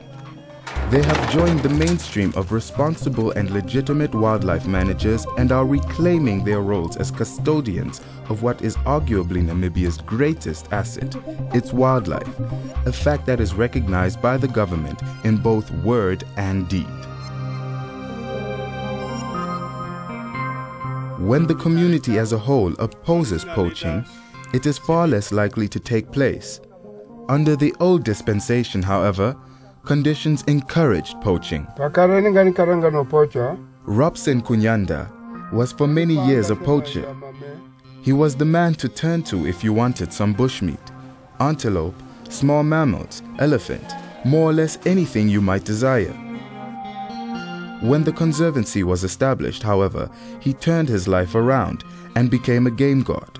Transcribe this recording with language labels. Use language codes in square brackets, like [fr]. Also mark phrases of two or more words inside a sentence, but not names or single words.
[en] They have joined the mainstream of responsible and legitimate wildlife managers and are reclaiming their roles as custodians of what is arguably Namibia's greatest asset, its wildlife, a fact that is recognized by the government in both word and deed. When the community as a whole opposes poaching, it is far less likely to take place. Under the old dispensation, however, conditions encouraged poaching. Pakarani karanga no pocha, Robson Kunyanda was for many years a poacher. He was the man to turn to if you wanted some bushmeat, antelope, small mammals, elephant, more or less anything you might desire. When the conservancy was established, however, he turned his life around and became a game god.